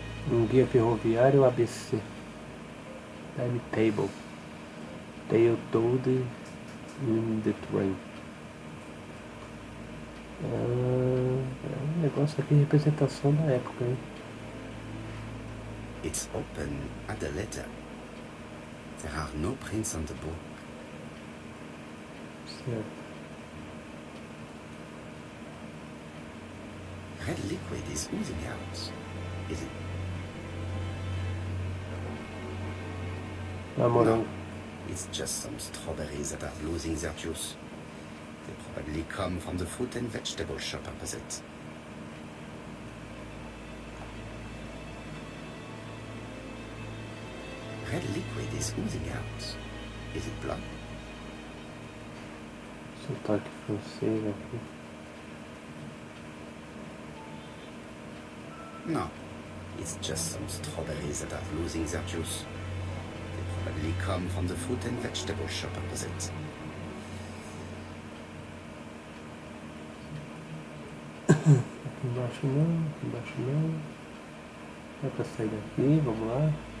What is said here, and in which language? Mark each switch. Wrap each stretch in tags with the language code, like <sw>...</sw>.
<pt>Um guia ferroviário ABC. Timetable.</pt> <en>Tale told in the train.</en> <pt>Um negócio aqui de representação da época, hein?</pt> <en>It's open at the letter. There are no prints on the book.</en> <pt>Certo.</pt> <en>Red liquid is oozing out. Is it?</en> <pt>Morango.</pt> <en>It's just some strawberries that are losing their juice. They probably come from the fruit and vegetable shop opposite. Red liquid is oozing out. Is it blood?</en> <pt>Sotaque francês aqui.</pt> <en>No. It's just some strawberries that are losing their juice. They probably come from the fruit and vegetable shop opposite.</en> <pt>Aqui embaixo não, aqui embaixo não. Dá pra sair daqui, vamos lá.</pt>